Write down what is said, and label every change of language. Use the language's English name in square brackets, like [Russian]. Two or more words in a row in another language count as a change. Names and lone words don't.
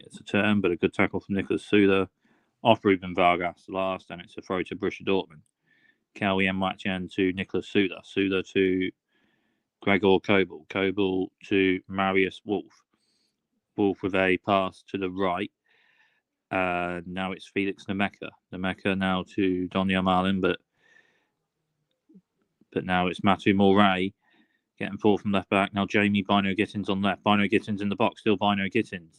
[English] It's a turn, but a good tackle from Nicolas Souda off Ruben Vargas last, and it's a throw to Borussia Dortmund. Kelly Mwachen to Nicolas Souda. Souda to Gregor Kobel. Kobel to Marius Wolf. Wolf with a pass to the right. Now it's Felix Nmecha. Nmecha now to Donyell Malen, but now it's Matu Moray getting forward from left back. Now Jamie Bino Gittins on left. Bino Gittins in the box. Still Bino Gittins.